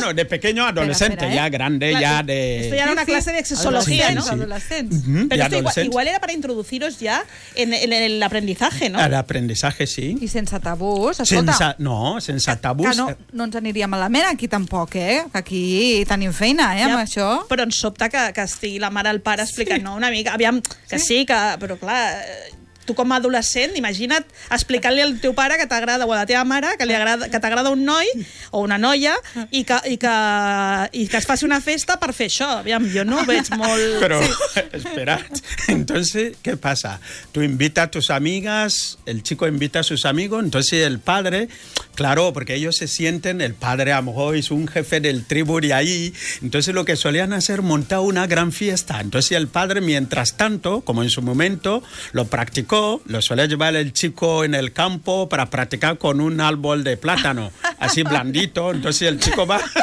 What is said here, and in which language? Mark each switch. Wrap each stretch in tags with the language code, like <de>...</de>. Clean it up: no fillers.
<es>No, de pequeño adolescente, pero, ya grande, claro, ya de... Esto ya era una clase de sexología, ¿no? Sí. Pero esto igual era para introduciros ya en el aprendizaje, ¿no? El aprendizaje, sí.</es> <ca>Y sense tabús, escolta. Sense tabús. No ens aniria malament aquí tampoc, ¿eh? Aquí tenim feina, eh, amb ja, això. Però ens sobta que estigui la mare, el pare, explicant, sí. No, una mica, aviam, que sí, que, però clar, tu com a adolescent, imagina't explicant-li al teu pare que t'agrada, o a la teva mare, que li agrada, que t'agrada un noi o una noia, i que es faci una festa per fer això. Aviam, jo no ho veig molt... Però, espera't, entonces, què passa?</ca> <es>Tu invita a tus amigas, el chico invita a sus amigos, entonces el padre... Claro, porque ellos se sienten, el padre a lo mejor es un jefe del tribu de ahí, entonces lo que solían hacer, montar una gran fiesta. Entonces el padre, mientras tanto, como en su momento, lo practicó, lo suele llevar el chico en el campo para practicar con un árbol de plátano, así blandito, entonces el chico va...</es>